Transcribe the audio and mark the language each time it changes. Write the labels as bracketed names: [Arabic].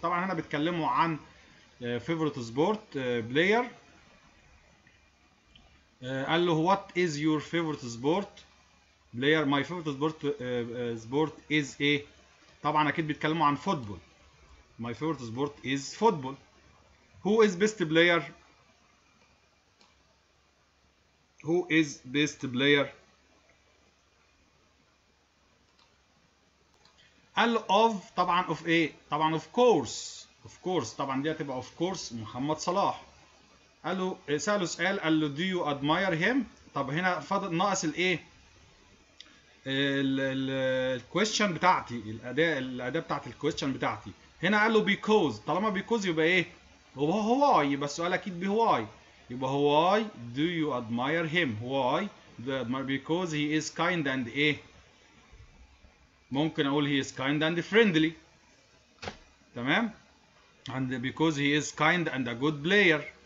[Arabic] طبعا هنا بيتكلموا عن [English] favorite sport player. قال له what is your favorite sport player? my favorite sport is [Arabic] ايه؟ طبعا اكيد بيتكلموا عن فوتبول. [English] my favorite sport is football. who is best player? who is best player؟ قال له of طبعا of ايه؟ طبعا of course [Arabic] طبعا دي هتبقى [English] of course محمد صلاح. [Arabic] قال له سأله سؤال قال له [English] do you admire him؟ [Arabic] طب هنا فاضل ناقص الايه؟ الكويستشن بتاعتي، الاداه بتاعت الكويستشن بتاعتي. [English] هنا قال له because، طالما because يبقى ايه؟ [Arabic] هو يبقى السؤال اكيد بهواي، [English] يبقى why do you admire him؟ why do you admire؟ because he is kind and ايه؟ ممكن اقول he is kind and friendly. [Arabic] تمام؟ [English] and because he is kind and a good player.